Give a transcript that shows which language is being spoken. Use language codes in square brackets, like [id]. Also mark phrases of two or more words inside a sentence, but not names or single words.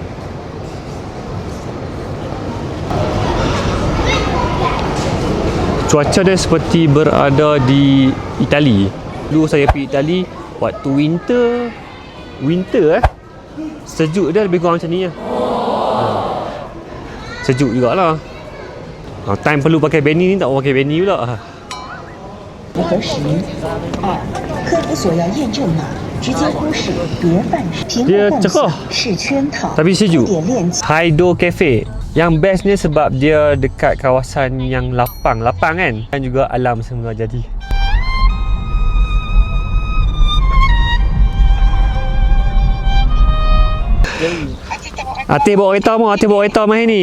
[ms] Cuaca dia seperti berada di Itali. Dulu saya pergi Itali waktu winter sejuk dia lebih kurang macam ni lah. Sejuk jugalah. Time perlu pakai beanie ni tak pakai beanie pula. [zh] 核实2客服所要验证码直接忽视别犯事。苹果共享是圈套， [ms] Tapi sejuk. [zh] 点链接。 [ms] Haido Cafe. Yang bestnya sebab dia dekat kawasan yang lapang kan, dan juga alam semua jadi. Ati bawa kereta mai ni.